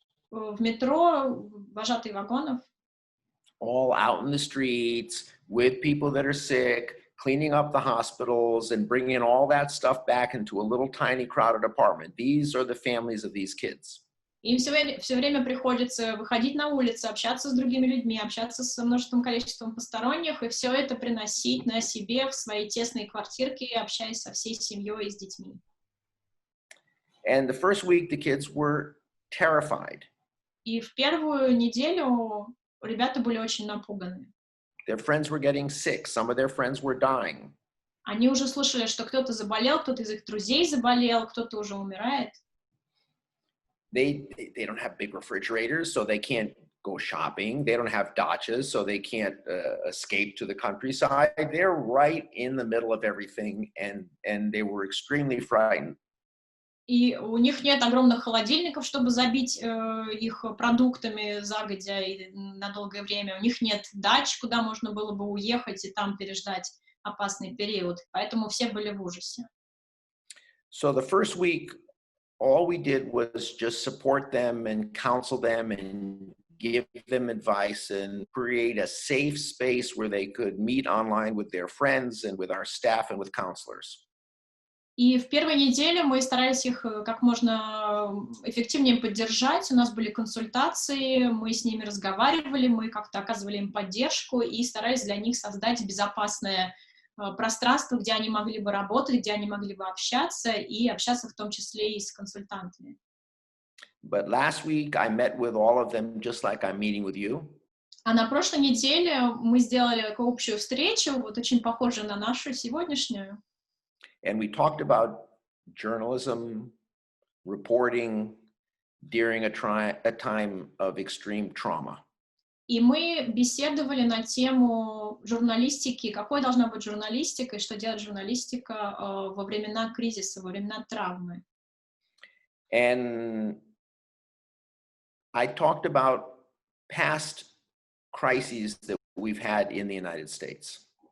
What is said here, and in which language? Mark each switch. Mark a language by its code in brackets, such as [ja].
[ru] В метро, вожатые вагонов. [en] All out in the streets with people that are sick, cleaning up the hospitals and bringing all that stuff back into a little tiny crowded apartment. These are the families of these kids. [ru] Им все время приходится выходить на улицу, общаться с другими людьми, общаться с множеством количеством посторонних, и все это приносить на себе в свои тесные квартирки, общаясь со всей семьей и с детьми. [en] And the first week, the kids were terrified. [ru] И в первую неделю ребята были очень напуганы. [en] Their friends were getting sick. Some of their friends were dying. [ru] Они уже слышали, что кто-то заболел, кто-то из их друзей заболел, кто-то уже умирает. [en] They don't have big refrigerators, so they can't go shopping. They don't have dachas, so they can't escape to the countryside. They're right in the middle of everything, and they were extremely frightened. [ru] И у них нет огромных холодильников, чтобы забить их продуктами загодя и на долгое время. У них нет дач, куда можно было бы уехать и там переждать опасный период. Поэтому все были в ужасе. [en] So the first week, all we did was just support them and counsel them and give them advice and create a safe space where they could meet online with their friends and with our staff and with counselors. [ru] И в первой неделе мы старались их как можно эффективнее поддержать. У нас были консультации, мы с ними разговаривали, мы как-то оказывали им поддержку и старались для них создать безопасное пространство, где они могли бы работать, где они могли бы общаться и общаться в том числе и с консультантами. [en] But last week I met with all of them just like I'm meeting with you. [ru] А на прошлой неделе мы сделали такую общую встречу, вот очень похожую на нашу сегодняшнюю. [en] And we talked about journalism, reporting during a time of extreme trauma. [ru] И мы беседовали на тему журналистики, какой должна быть журналистика и что делает журналистика во времена кризиса, во времена травмы. [en] And I talked about past crises that we've had in the United States.